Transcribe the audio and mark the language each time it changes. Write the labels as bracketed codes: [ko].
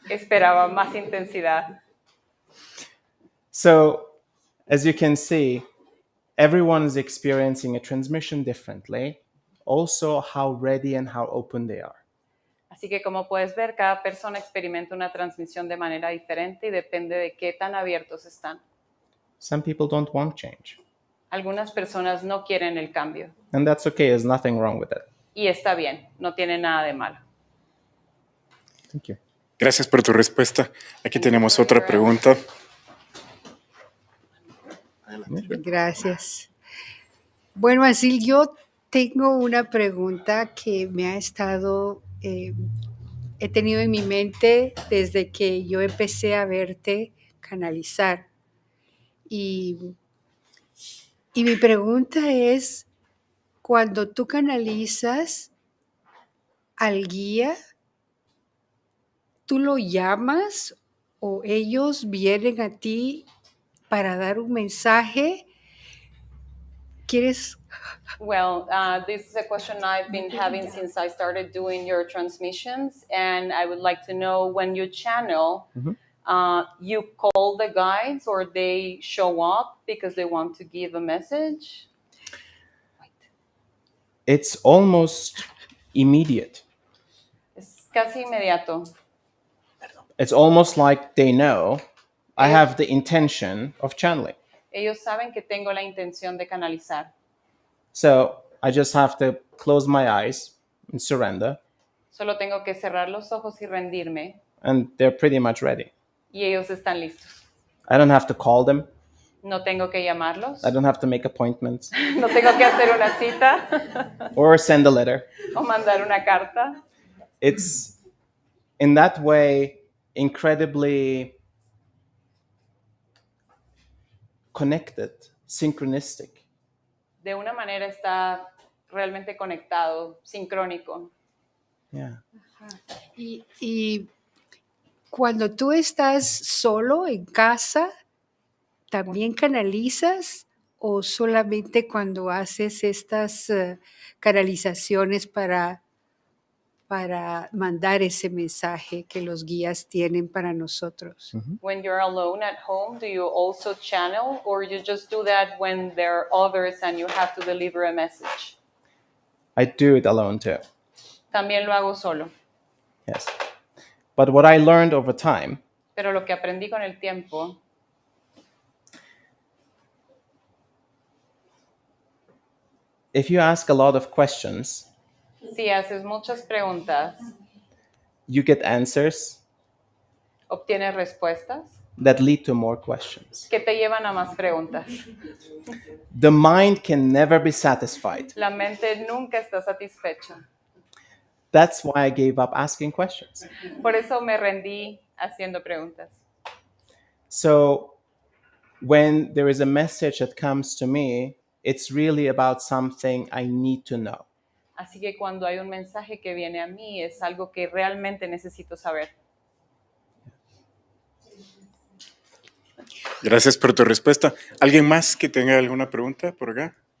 [es] Esperaba más intensidad. [en] So, as you can see, everyone is experiencing a transmission differently. Also, how ready and how open they are. [es] Así que como puedes ver, cada persona experimenta una transmisión de manera diferente y depende de qué tan abiertos están. [en] Some people don't want change. [es] Algunas personas no quieren el cambio. [en] And that's okay, there's nothing wrong with it. [es] Y está bien, no tiene nada de malo. [en] Thank you. [es] Gracias por tu respuesta. Aquí tenemos otra pregunta. Gracias. Bueno, Asil, yo tengo una pregunta que me ha estado, he tenido en mi mente desde que yo empecé a verte canalizar. Y mi pregunta es, cuando tú canalizas al guía, ¿tú lo llamas o ellos vienen a ti para dar un mensaje? ¿Quieres? [en] Well, this is a question I've been having since I started doing your transmissions, and I would like to know, when you channel, you call the guides or they show up because they want to give a message? It's almost immediate. [es] Es casi inmediato. [en] It's almost like they know I have the intention of channeling. [es] Ellos saben que tengo la intención de canalizar. [en] So I just have to close my eyes and surrender, [es] Solo tengo que cerrar los ojos y rendirme, [en] and they're pretty much ready. [es] y ellos están listos. [en] I don't have to call them. [es] No tengo que llamarlos, [en] I don't have to make appointments [es] no tengo que hacer una cita [en] or send a letter. [es] o mandar una carta. [en] It's in that way incredibly connected, synchronistic. [es] De una manera está realmente conectado, sincrónico. [en] Yeah. [es] Y cuando tú estás solo en casa, ¿también canalizas o solamente cuando haces estas canalizaciones para mandar ese mensaje que los guías tienen para nosotros? [en] When you're alone at home, do you also channel, or you just do that when there are others and you have to deliver a message? I do it alone too. [es] También lo hago solo. [en] Yes. But what I learned over time, [es] Pero lo que aprendí con el tiempo, [en] if you ask a lot of questions, [es] si haces muchas preguntas, [en] you get answers [es] obtienes respuestas [en] that lead to more questions. [es] que te llevan a más preguntas. [en] The mind can never be satisfied. [es] La mente nunca está satisfecha. [en] That's why I gave up asking questions. [es] Por eso me rendí haciendo preguntas. [en] So when there is a message that comes to me, it's really about something I need to know. [es] Así que cuando hay un mensaje que viene a mí, es algo que realmente necesito saber. Gracias por tu respuesta. ¿Alguien más que tenga alguna pregunta por acá?